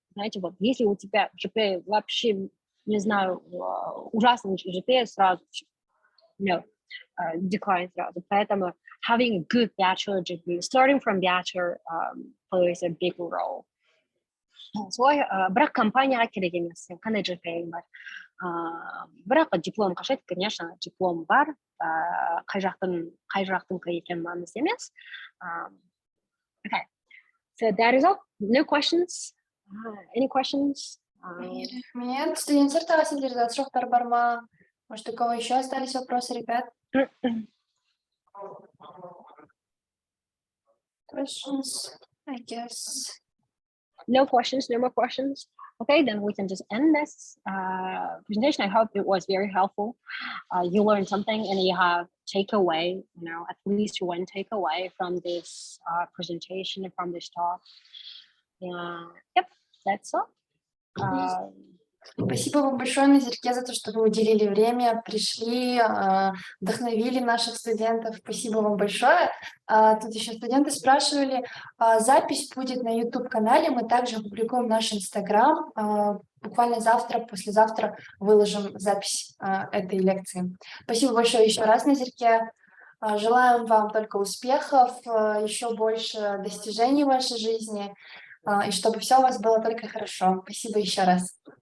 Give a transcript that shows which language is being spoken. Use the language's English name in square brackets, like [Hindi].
[Russian] Знаете, вот если у тебя GPA вообще, не знаю, ужасный GPA, сразу decline сразу. [English] Поэтому having a good bachelor degree, starting from bachelor, plays a big role. [Kazakh] Солай, бірақ компанияға керек емес, қандай GPA бар. Бірақ диплом қажет, конечно, диплом бар. Қай жақтың екені маңызды емес. [English] Okay, so that is all. No questions? Any questions? [Kazakh] Рахмет. Студенттер тағы сендерде сұрақтар бар ма? [Russian] Может, у кого еще остались вопросы, ребят? [English] Questions, I guess. No questions, no more questions. Okay, then we can just end this presentation. I hope it was very helpful. You learned something and you have takeaway, at least one takeaway from this presentation and from this talk. Yep, that's all. [Russian] Спасибо вам большое, Назерке, за то, что вы уделили время, пришли, вдохновили наших студентов. Спасибо вам большое. Тут еще студенты спрашивали, запись будет на YouTube-канале, мы также опубликуем наш Instagram. Буквально завтра, послезавтра выложим запись этой лекции. Спасибо большое еще раз, Назерке. Желаем вам только успехов, еще больше достижений в вашей жизни, и чтобы все у вас было только хорошо. Спасибо еще раз.